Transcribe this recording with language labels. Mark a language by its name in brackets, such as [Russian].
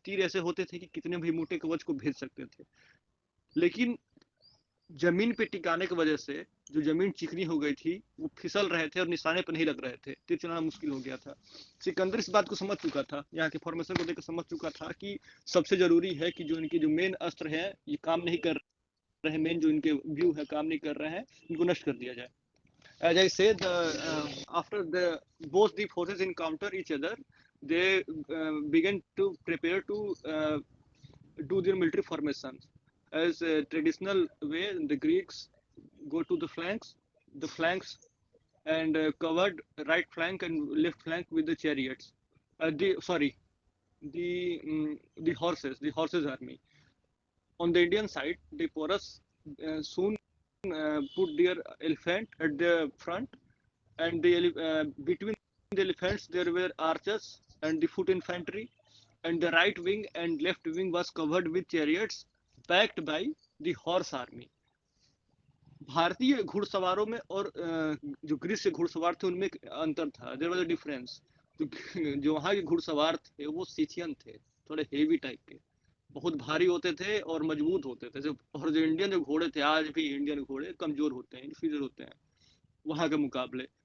[Hindi] तीर ऐसे होते थे कि कितने भी मोटे कवच को भेद सकते थे। लेकिन जमीन पे टिकाने की वजह से जो जमीन चिकनी हो गई थी, वो फिसल रहे थे और निशाने पर नहीं लग रहे थे, तीर चलाना मुश्किल हो गया था। सिकंदर इस बात को समझ चुका था, यहाँ के फॉर्मेशन को देखकर समझ चुका था कि सबसे जरूरी है कि जो इनके जो मेन अस्त्र है ये काम नहीं कर रहे, मेन जो इनके व्यू है काम नहीं कर रहे हैं, इनको नष्ट कर दिया जाए। [English] As I said, after both the forces encounter each other, they began to prepare to do their military formation. As a traditional way, the Greeks go to the flanks, and covered right flank and left flank with the chariots. The horses army. On the Indian side, the Porus soon put their elephant at the front, and between the elephants there were archers and the foot infantry, and the right wing and left wing was covered with chariots backed by the horse army. [Hindi] भारतीय घुड़सवारों में और जो Greece के घुड़सवार थे उनमें अंतर था, [English] There was a difference. [Hindi] तो जो वहाँ के घुड़सवार थे वो सीथियन थे, थोड़े हेवी टाइप के, बहुत भारी होते थे और मजबूत होते थे। और जो इंडियन जो घोड़े थे, आज भी इंडियन घोड़े कमजोर होते हैं, इन्फीरियर होते हैं वहाँ के मुकाबले।